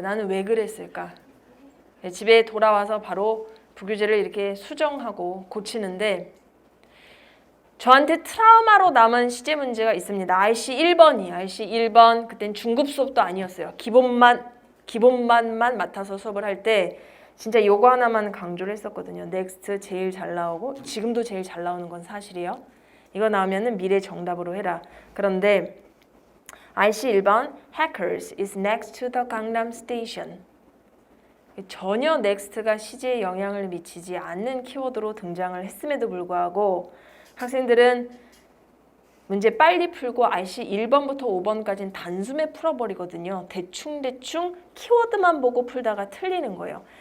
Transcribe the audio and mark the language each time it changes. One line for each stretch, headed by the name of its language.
Korean: 나는 왜 그랬을까? 집에 돌아와서 바로 부교재를 이렇게 수정하고 고치는데 저한테 트라우마로 남은 시제 문제가 있습니다. RC 1번이에요. RC 1번. 그땐 중급 수업도 아니었어요. 기본만만 맡아서 수업을 할 때 진짜 요거 하나만 강조를 했었거든요. 넥스트 제일 잘 나오고 지금도 제일 잘 나오는 건 사실이에요. 이거 나오면은 미래 정답으로 해라. 그런데
English: RC 1번 Hackers is next to the Gangnam Station.
Korean: 전혀 넥스트가 시제에 영향을 미치지 않는 키워드로 등장을 했음에도 불구하고 학생들은 문제 빨리 풀고 RC 1번부터 5번까지는 단숨에 풀어버리거든요. 대충 키워드만 보고 풀다가 틀리는 거예요.